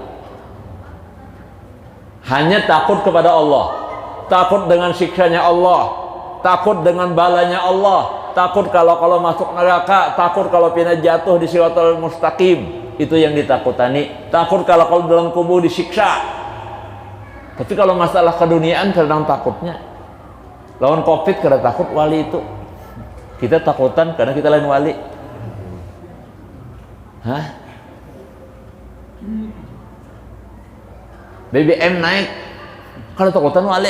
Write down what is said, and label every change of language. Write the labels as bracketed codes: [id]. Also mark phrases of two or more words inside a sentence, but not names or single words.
[id] Hanya takut kepada Allah, takut dengan siksanya Allah, takut dengan balanya Allah, takut kalau masuk neraka, takut kalau pina jatuh di [ar] siratal mustaqim, [id] itu yang ditakutani. Takut kalau dalam kubur disiksa. Tapi kalau masalah keduniaan kadang takutnya. [bjn] Lawan covid kada takut wali itu. Kita takutan karena kita lain wali. Hah? BBM naik kada takutan wali.